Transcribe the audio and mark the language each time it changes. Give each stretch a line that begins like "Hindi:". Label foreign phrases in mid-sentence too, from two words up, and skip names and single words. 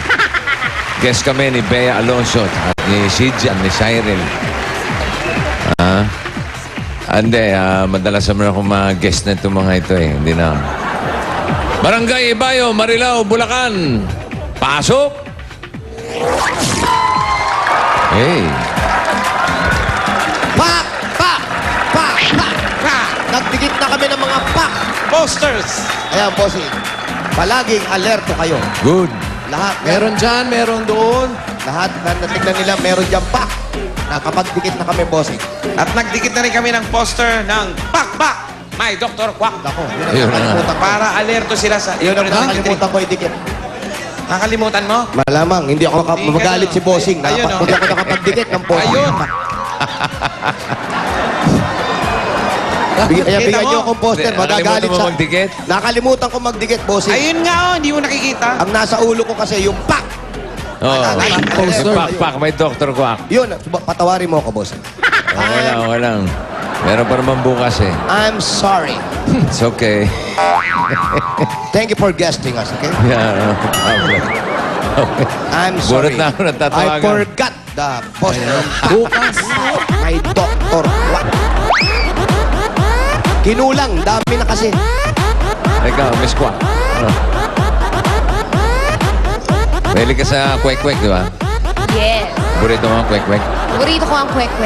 Filipino: Guest kami ni Bea Alonso at ni Sijan, ni Cyril. Hindi, madalas naman ako mag-guest na itong mga ito eh. Hindi na. Barangay Ibayo, Marilao, Bulacan. Pasok! Hey! Pak! Pak! Pak! Pak! Pak! Nagdikit na kami ng mga pak! Posters! Ayan, bossing. Palaging alerto kayo. Good. Lahat. Meron dyan, meron doon. Lahat na natignan nila, meron dyan pak. Nakapagdikit na kami, bossing. At nagdikit na rin kami ng poster ng Pak! May Dr. Quack. Ako, yun ang Ayun na. nakalimutan ko. Para alerto sila sa... Yun ang nakalimutan ko idikit. Nakalimutan mo? Malamang, hindi ako Hindi ka, magalit si bossing. Ayun, oh. Hindi ako nakapagdikit ng bossing. Ayun. Bigyan Kita mo? niyo akong poster, magagalit Nakalimutan mo sa... magdikit? Nakalimutan ko magdikit, bossing. Ayun nga oh, hindi mo nakikita. Ang nasa ulo ko kasi yung pak! Oh, Poster. Pak may Dr. Quack. Yun, patawarin mo ako, bossing. Okay lang. Meron pa naman bukas eh.
English: I'm sorry. It's okay. Thank you for guesting us, okay? Yeah, no problem. Okay. I'm
Filipino: Bunot
English: sorry.
Filipino: na ako natatawagan.
English: I forgot the poster.
Filipino: Bukas. May Dr. Quack. Kinulang. Dami na kasi. Ikaw, Miss Quack. Ano? Mahilig ka sa kwek-kwek, di ba? Yes. Burrito mo ang kwek-kwek. Paborito ko ang kwek-kwek.